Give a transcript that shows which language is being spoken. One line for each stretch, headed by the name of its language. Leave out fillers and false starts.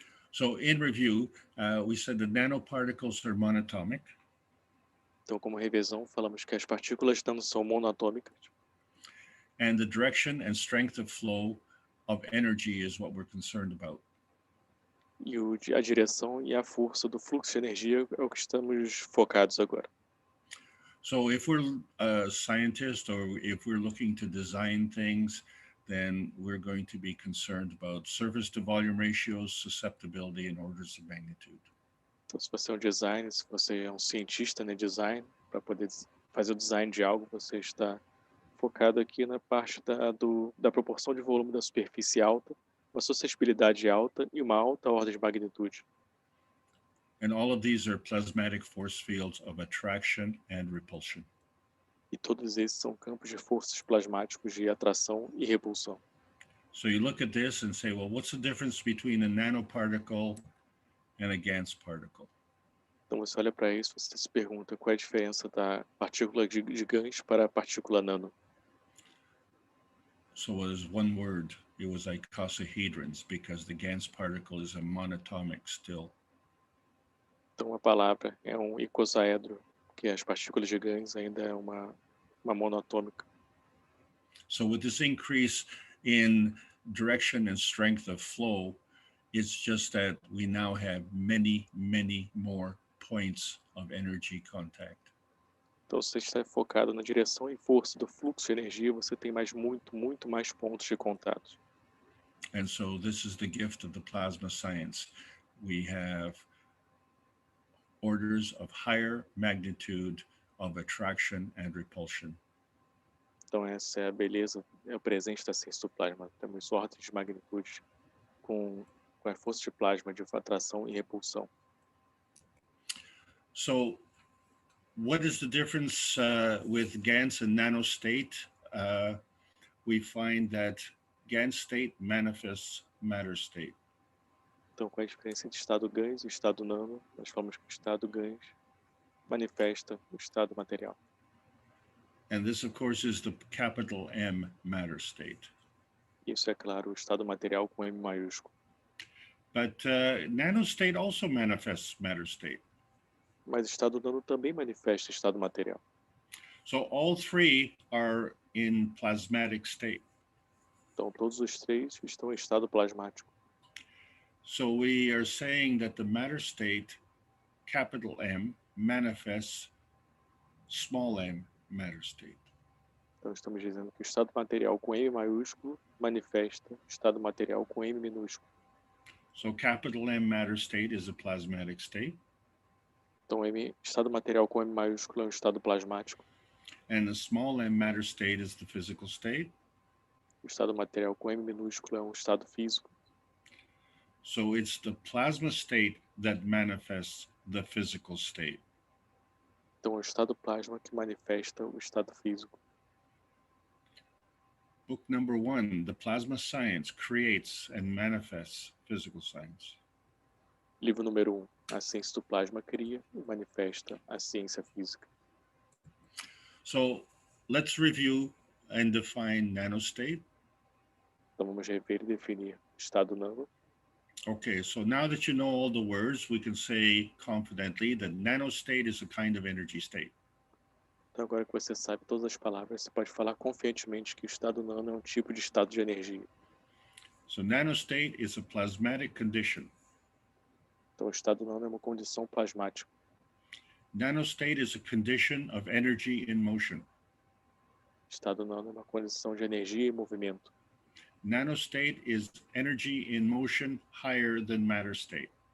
English: So in review, we said that nanoparticles are monatomic.
Portuguese: Então, como revisão, falamos que as partículas nano são monatômicas.
English: And the direction and strength of flow of energy is what we're concerned about.
Portuguese: E a direção e a força do fluxo de energia é o que estamos focados agora.
English: So if we're a scientist or if we're looking to design things, then we're going to be concerned about surface to volume ratios, susceptibility, and orders of magnitude.
Portuguese: Então, se você é um designer, se você é um cientista em design, para poder fazer o design de algo, você está focado aqui na parte da proporção de volume da superfície alta, uma suscetibilidade alta e uma alta ordem de magnitude.
English: And all of these are plasmatic force fields of attraction and repulsion.
Portuguese: E todos esses são campos de forças plasmáticos de atração e repulsão.
English: So you look at this and say, well, what's the difference between a nanoparticle and a Gans particle?
Portuguese: Então você olha para isso, você se pergunta qual é a diferença da partícula de Gans para a partícula nano.
English: So it was one word. It was icosahedrons because the Gans particle is a monatomic still.
Portuguese: Então a palavra é um icosaedro, que as partículas de Gans ainda é uma monatômica.
English: So with this increase in direction and strength of flow, it's just that we now have many more points of energy contact.
Portuguese: Então, se você está focado na direção e força do fluxo de energia, você tem muito mais pontos de contato.
English: And so this is the gift of the plasma science. We have orders of higher magnitude of attraction and repulsion.
Portuguese: Então, essa é a beleza, é o presente da ciência do plasma. Temos ordens de magnitude com a força de plasma de atração e repulsão.
English: So, what is the difference with Gans and nanostate? We find that Gans state manifests matter state.
Portuguese: Então, qual é a diferença entre o estado Gans e o estado nano? Nós falamos que o estado Gans manifesta o estado material.
English: And this, of course, is the capital M matter state.
Portuguese: Isso é claro, o estado material com M maiúsculo.
English: But nanostate also manifests matter state.
Portuguese: Mas o estado nano também manifesta o estado material.
English: So all three are in plasmatic state.
Portuguese: Então, todos os três estão em estado plasmático.
English: So we are saying that the matter state, capital M, manifests small m matter state.
Portuguese: Então, estamos dizendo que o estado material com M maiúsculo manifesta o estado material com M minúsculo.
English: So capital M matter state is a plasmatic state.
Portuguese: Então, estado material com M maiúsculo é um estado plasmático.
English: And the small m matter state is the physical state.
Portuguese: O estado material com M minúsculo é um estado físico.
English: So it's the plasma state that manifests the physical state.
Portuguese: Então, é o estado plasma que manifesta o estado físico.
English: Book number 1, The Plasma Science Creates and Manifests Physical Science.
Portuguese: Livro número 1. A ciência do plasma cria e manifesta a ciência física.
English: So let's review and define nanostate.
Portuguese: Então, vamos rever e definir estado nano.
English: Okay, so now that you know all the words, we can say confidently that nanostate is a kind of energy state.
Portuguese: Então, agora que você sabe todas as palavras, você pode falar confiantemente que o estado nano é um tipo de estado de energia.
English: So nanostate is a plasmatic condition.
Portuguese: Então, o estado nano é uma condição plasmática.
English: Nanostate is a condition of energy in motion.
Portuguese: Estado nano é uma condição de energia e movimento.
English: Nanostate is energy in motion higher than matter state.